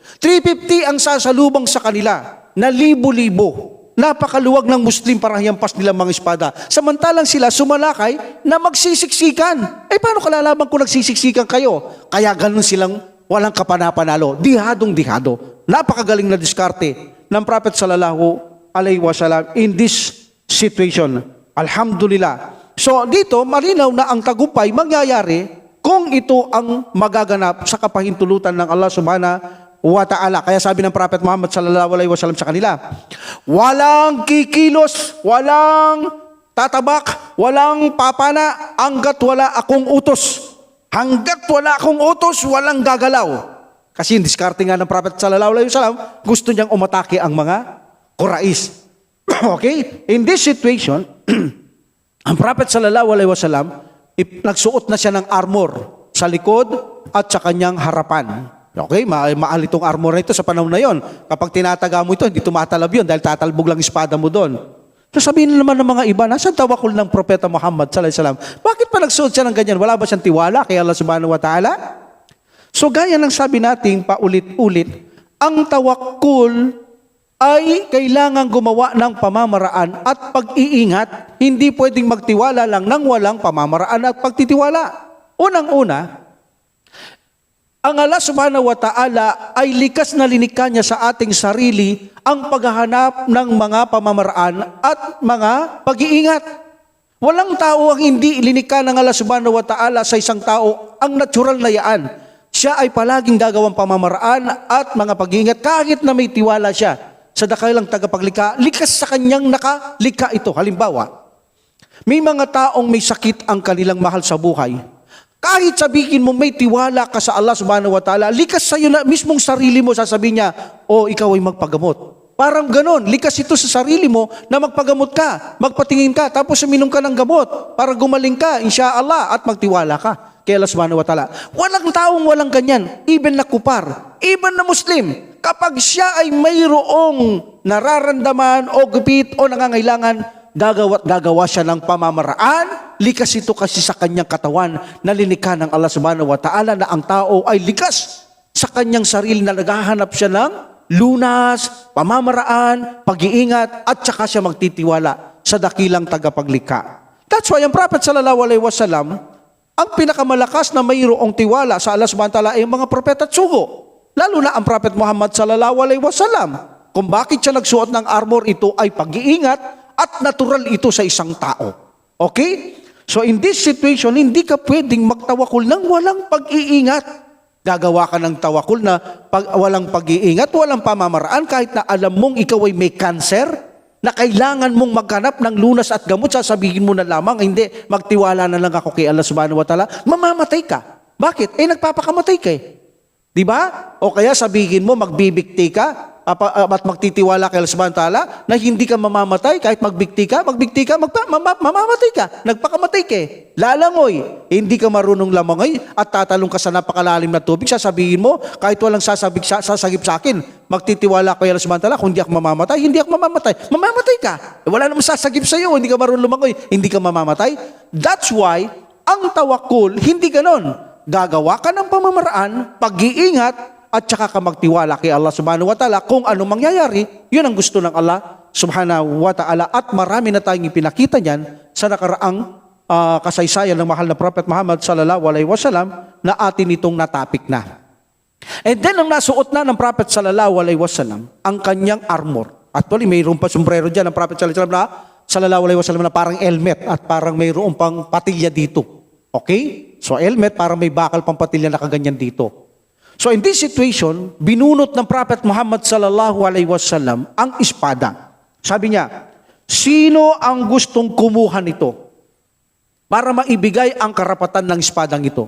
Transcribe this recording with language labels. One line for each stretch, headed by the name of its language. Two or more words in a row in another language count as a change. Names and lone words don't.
Filipino: 350 ang sasalubong sa kanila na libo-libo. Napakaluwag ng Muslim para hiyampas nila mga espada. Samantalang sila sumalakay na magsisiksikan. Eh paano kalalaman kung nagsisiksikan kayo? Kaya ganun silang walang kapanapanalo. Dihadong-dihado. Napakagaling na diskarte ng Prophet
Arabic: صلى الله عليه وسلم
English: in this situation.
Filipino: Alhamdulillah. So dito malinaw na ang tagumpay mangyayari kung ito ang magaganap sa kapahintulutan ng Allah
Arabic: سبحانه وتعالى.
Filipino: Kaya sabi ng Prophet Muhammad
Arabic: صلى الله عليه وسلم
Filipino: sa kanila, walang kikilos, walang tatabak, walang papana, hanggat wala akong utos. Hanggat wala akong utos, walang gagalaw. Kasi yung diskarte nga ng Prophet
Arabic: صلى الله عليه وسلم,
Filipino: gusto niyang umatake ang mga Quraysh. Okay?
English: In this situation,
Filipino: ang Prophet
Arabic: صلى الله عليه وسلم,
Filipino: nagsuot na siya ng armor sa likod at sa kanyang harapan. Okay, mahal itong armor na ito sa panahon na yon. Kapag tinataga mo ito, hindi tumatalab yun dahil tatalbog lang espada mo doon. So sabihin naman ng mga iba, nasaan tawakul ng Propeta Muhammad
Arabic: صلى الله عليه وسلم?
Filipino: Bakit pa nagsuot siya ng ganyan? Wala ba siyang tiwala kay Allah
Arabic: سبحانه وتعالى?
Filipino: So gaya ng sabi natin paulit-ulit, ang tawakul ay kailangan gumawa ng pamamaraan at pag-iingat. Hindi pwedeng magtiwala lang ng walang pamamaraan at pagtitiwala. Unang-una, ang Allah
Arabic: سبحانه وتعالى
Filipino: ay likas na linikha niya sa ating sarili ang paghahanap ng mga pamamaraan at mga pag-iingat. Walang tao ang hindi linikha ng Allah
Arabic: سبحانه وتعالى
Filipino: sa isang tao ang natural na yaan. Siya ay palaging gagawang pamamaraan at mga pag-iingat kahit na may tiwala siya sa dakilang tagapaglikha, likas sa kanyang nakalikha ito. Halimbawa, may mga taong may sakit ang kanilang mahal sa buhay. Kahit sabihin mo may tiwala ka sa Allah
Arabic: سبحانه وتعالى,
Filipino: likas sa iyo na mismong sarili mo, sasabihin niya, ikaw ay magpagamot. Parang ganon, likas ito sa sarili mo na magpagamot ka, magpatingin ka, tapos uminom ka ng gamot para gumaling ka, insyaAllah, at magtiwala ka kay Allah
Arabic: سبحانه وتعالى.
Filipino: Walang taong walang ganyan, even na kupar, even na Muslim, kapag siya ay mayroong nararamdaman o gupit o nangangailangan, gagawa siya ng pamamaraan. Likas ito kasi sa kanyang katawan na linikha ng Allah
Arabic: سبحانه وتعالى
Filipino: na ang tao ay likas sa kanyang sarili na naghahanap siya ng lunas, pamamaraan, pag-iingat at saka siya magtitiwala sa dakilang tagapaglikha.
English: That's why
Filipino: ang Prophet
Arabic: صلى الله عليه وسلم,
Filipino: ang pinakamalakas na mayroong tiwala sa Allah
Arabic: سبحانه وتعالى
Filipino: ay mga propeta at sugo. Lalo na ang Prophet Muhammad
Arabic: صلى الله عليه وسلم.
Filipino: Kung bakit siya nagsuot ng armor, ito ay pag-iingat at natural ito sa isang tao.
English: Okay? So in this situation,
Filipino: hindi ka pwedeng magtawakul ng walang pag-iingat. Gagawa ka ng tawakul na walang pag-iingat, walang pamamaraan, kahit na alam mong ikaw ay may cancer, na kailangan mong maghanap ng lunas at gamot, sasabihin mo na lamang, hindi, magtiwala na lang ako kay Allah
Arabic: سبحانه وتعالى,
Filipino: mamamatay ka. Bakit? Nagpapakamatay ka eh. Diba? O kaya sabihin mo, magbibigti ka, at magtitiwala kay Allah
Arabic: سبحانه وتعالى
Filipino: na hindi ka mamamatay kahit magbikti ka, mamamatay ka, nagpakamatay ka lalangoy, hindi ka marunong lamangoy at tatalong ka sa napakalalim na tubig, sasabihin mo, kahit walang sasagip sa akin, magtitiwala kay Allah
Arabic: سبحانه وتعالى,
Filipino: kung hindi ako mamamatay, mamamatay ka. Wala namang sasagip sa iyo, hindi ka marunong lumangoy, hindi ka mamamatay.
English: That's why,
Filipino: ang tawakkul, hindi ganon. Gagawa ka ng pamamaraan, pag-iingat, at saka ka magtiwala kay Allah
Arabic: سبحانه وتعالى
Filipino: kung ano mangyayari. Yun ang gusto ng Allah
Arabic: سبحانه وتعالى.
Filipino: At marami na tayong ipinakita niyan sa nakaraang kasaysayan ng mahal na Prophet Muhammad
Arabic: صلى الله عليه وسلم
Filipino: na atin itong natapik na.
English: And then,
Filipino: ang nasuot na ng Prophet
Arabic: صلى الله عليه وسلم,
Filipino: ang kanyang armor. Actually, mayroon pa sombrero dyan ng Prophet
Arabic: صلى الله عليه وسلم
Filipino: na parang helmet at parang mayroon pang patilya dito. Okay? So, helmet, parang may bakal pang patilya na kaganyan dito.
English: So in this situation,
Filipino: binunot ng Prophet Muhammad
Arabic: صلى الله عليه وسلم
Filipino: ang espada. Sabi niya, sino ang gustong kumuha nito para maibigay ang karapatan ng espadang ito?